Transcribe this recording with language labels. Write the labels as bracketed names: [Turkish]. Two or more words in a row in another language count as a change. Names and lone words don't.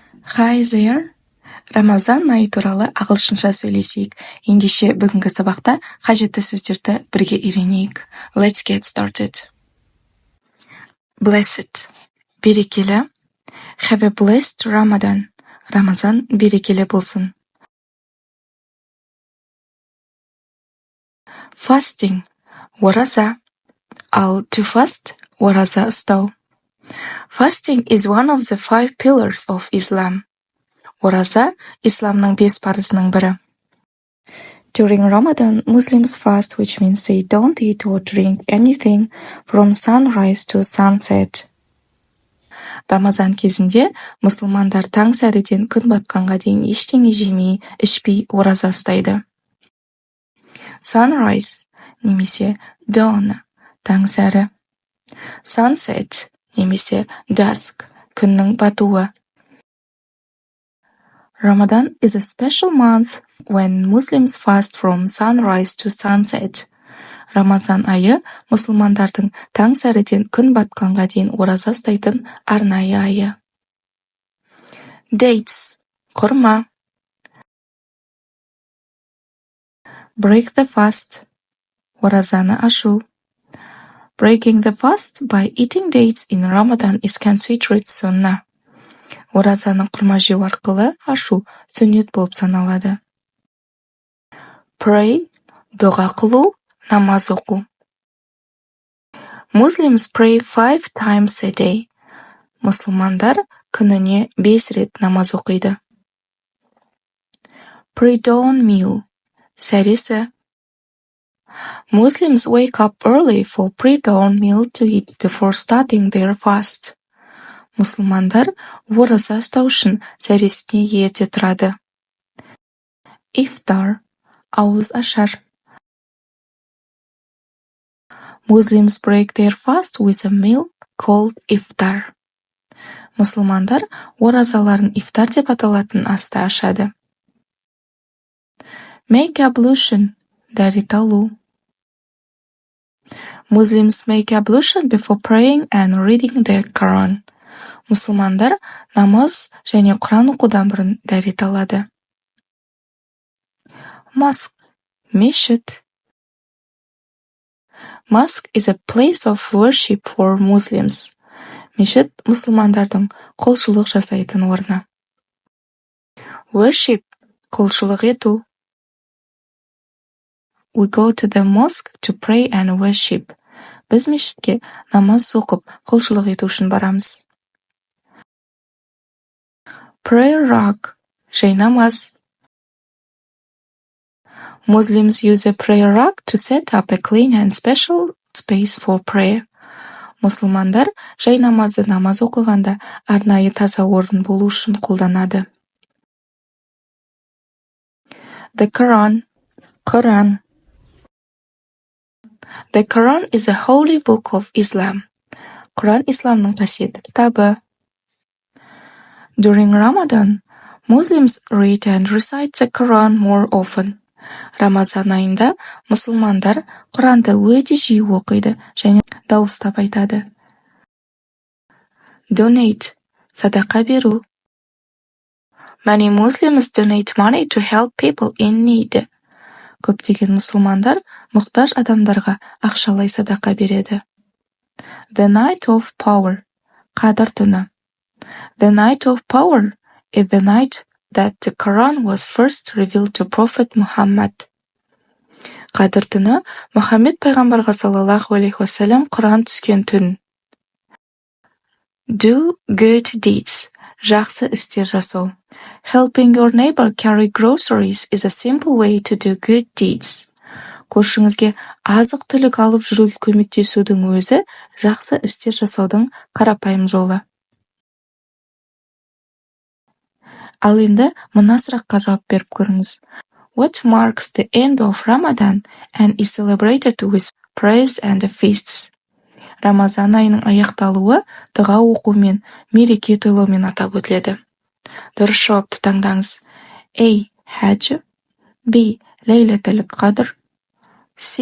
[English] Hi there! [Kazakh] Рамазан айы туралы ағылшынша сөйлесейік. Ендеше бүгінгі сабақта қажетті сөздерді бірге үйренейік. [English] Let's get started. Blessed. Берекелі. Have a blessed Ramadan. [Kazakh] Рамазан берекелі болсын. [English] Fasting. [Kazakh] Ораза. Ал [English] to fast. [Kazakh] Ораза ұстау. [English] Fasting is one of the 5 pillars of Islam. [Kazakh] Ораза исламның 5 парызының бірі. [English] During Ramadan, Muslims fast, which means they don't eat or drink anything from sunrise to sunset. [Kazakh] Рамазан кезінде мұсылмандар таң сәріден күн батқанға дейін ештеңе жемей, ішпей ораза ұстайды. Sunrise немесе dawn таң сәрі. Sunset немесе dusk күннің батуы. [English] Ramadan is a special month when Muslims fast from sunrise to sunset. [Kazakh] Рамазан айы мұсылмандардың таң сәріден күн батқанға дейін ораза ұстайтын арнайы айы. [English] Dates. Құрма. Break the fast. [Kazakh] Оразаны ашу. [English] Breaking the fast by eating dates in Ramadan is considered sunnah. [Kazakh] Оразаны құрма жеу арқылы ашу сүннет болып саналады. Pray, дұға қылу, намаз оқу. [English] Muslims pray 5 times a day. [Kazakh] Мұсылмандар күніне 5 рет намаз оқиды. [English] Pre-dawn meal, сәресі. Muslims wake up early for pre-dawn meal to eat before starting their fast. [Kazakh] Мұсылмандар ораза ұстау үшін сәресіне ерте тұрады. Iftar, ауыз ашар. [English] Muslims break their fast with a meal called iftar. [Kazakh] Мұсылмандар оразаларын ифтар деп аталатын асты ашады. [English] Make ablution, [Kazakh] дәрет алу. [English] Muslims make ablution before praying and reading the Quran. [Kazakh] Мұсылмандар намаз және Құран оқудан бұрын дәрет алады. [English] Mosque, мешіт. Mosque is a place of worship for Muslims. [Kazakh] Мешіт мұсылмандардың құлшылық жасайтын орны. Worship, құлшылық ету. [English] We go to the mosque to pray and worship. [Kazakh] Біз мешітке намаз оқып, құлшылық ету үшін барамыз. [English] Prayer rug, [Kazakh] жай намаз. [English] Muslims use a prayer rug to set up a clean and special space for prayer. [Kazakh] Мұсылмандар жай намазды намаз оқығанда арнайы таза орын болу үшін қолданады. [English] The Quran, Құран. The Quran is a holy book of Islam. [Kazakh] Құран исламның қасиетті кітабы. [English] During Ramadan, Muslims read and recite the Quran more often. [Kazakh] Рамазан айында мұсылмандар Құранды өте жиі оқиды және дауыстап айтады. Donate, садақа беру. [English] Many Muslims donate money to help people in need. [Kazakh] Көптеген мұсылмандар мұқтаж адамдарға ақшалай садақа береді. [English] The night of power, [Kazakh] қадір түні. [English] The night of power is the night that the Quran was first revealed to Prophet Muhammad. [Kazakh] Қадір түні Мұхаммед пайғамбарға [Arabic] صلى الله عليه وسلم [Kazakh] Құран түскен түн. [English] Do good deeds, [Kazakh] жақсы істер жасау. [English] Helping your neighbor carry groceries is a simple way to do good deeds. [Kazakh] Көршіңізге азық-түлік алып жүруге көмектесудің өзі жақсы істер жасаудың қарапайым жолы. Ал енді мына сұраққа жауап беріп көріңіз. [English] What marks the end of Ramadan and is celebrated with prayers and feasts? [Kazakh] Рамазан айының аяқталуы дұға оқумен, мереке тойлаумен атап өтіледі. Дұрыс жауапты таңдаңыз. A. Хәджі. B. Лейләтул қадр. C.